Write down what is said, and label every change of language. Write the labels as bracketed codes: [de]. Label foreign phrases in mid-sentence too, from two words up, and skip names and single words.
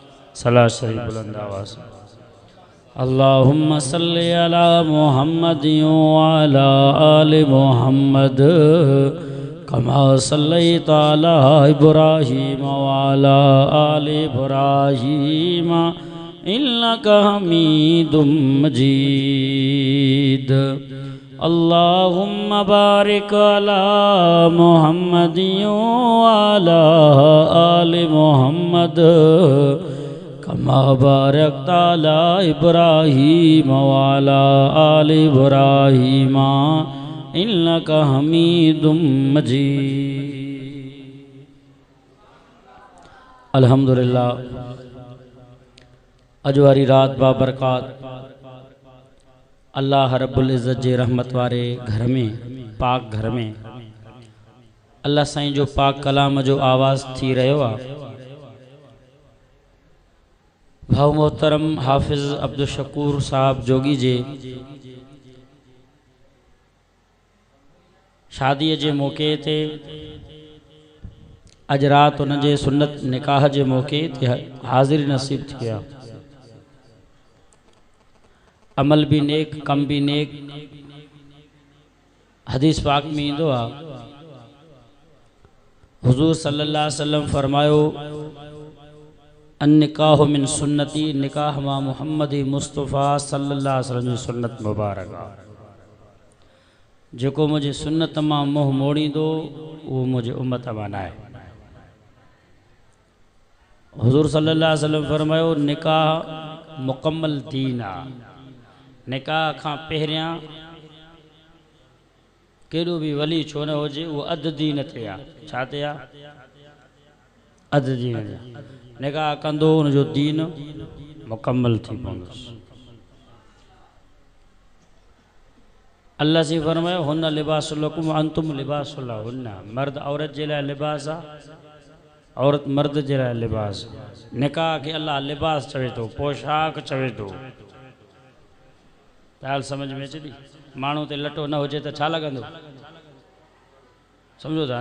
[ur] सलाह शरीफ बुलंद आवाज़। [ar] اللهم صل على محمد وعلى آل محمد كما صليت على إبراهيم وعلى آل إبراهيم إنك حميد مجيد. اللهم بارك على محمد وعلى آل محمد كما باركت على إبراهيم وعلى آل إبراهيم إنك حميد مجيد. [sd] अल्हम्दुलिल्लाह, अज वारी रात बाबरकात अल्लाह रब्बुल इज़्ज़त जे रहमत वारे घर में, पाक घर में अल्लाह साईं जो पाक कलाम जो आवाज़ थी रहियो आहे। भाउ मोहतरम हाफिज़ अब्दुल शकूर साहब जोगी जे शादी जे मौके ते अज रात उन जे सुन्नत निकाह जे मौके ते हाज़िरी नसीब थी आहे। [ur] अमल भी नेक, कम भी नेक। [sd] हदीस पाक में इंदो आ, हुजूर [ar] صلى الله عليه وسلم [sd] फरमायो, [ar] النكاح من سنتي, [sd] निकाह मा मुहम्मद मुस्तफ़ा [ar] صلى الله عليه وسلم [sd] जी सुन्नत मुबारक आ। जेको मुझे सुन्नत मां मुँह मोड़ींदो वो मुझे उम्मत मां न आहे। हुजूर [ar] صلى الله عليه وسلم [sd] फरमायो, निकाह मुकम्मल दीन आ। निकाह खां पहिरियां केॾो बि वली छो न हुजे, वो अध दीन ते आहे। छा ते आहे? अध दीन ते। निकाह कंदो उनजो दीन मुकम्मल थी पवंदुसि। अल्लाह से फरमायो, [ar] هن لباس لكم وأنتم لباس لهن. [sd] मर्द औरत जे लाइ लिबास आहे, औरत मर्द जे लाइ लिबास आहे। निकाह खे अल्लाह लिबास चवे थो, पोशाक चवे थो। ॻाल्हि समझ में अचे थी? माण्हू ते लटो न हुजे त छा लॻंदो? सम्झो था न?